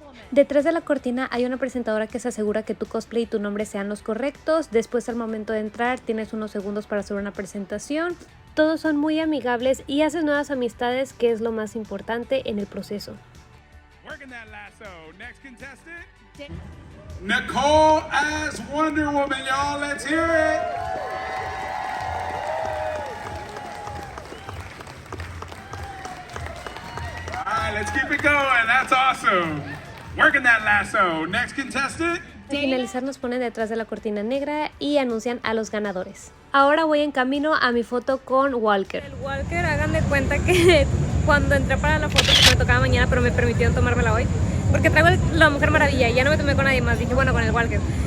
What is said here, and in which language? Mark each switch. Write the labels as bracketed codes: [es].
[es] Detrás de la cortina hay una presentadora que se asegura que tu cosplay y tu nombre sean los correctos. Después, al momento de entrar, tienes unos segundos para hacer una presentación. Todos son muy amigables y haces nuevas amistades, que es lo más importante en el proceso. [en] Nicole as Wonder Woman, y'all. Let's hear it. All right, let's keep it going. That's awesome. Working that lasso. Next contestant. [es] Al finalizar nos ponen detrás de la cortina negra y anuncian a los ganadores. Ahora voy en camino a mi foto con Walker. El Walker, hagan de cuenta que cuando entré para la foto que me tocaba mañana, pero me permitieron tomármela hoy, porque traigo la Mujer Maravilla y ya no me tomé con nadie más. Dije, bueno, con el Walker.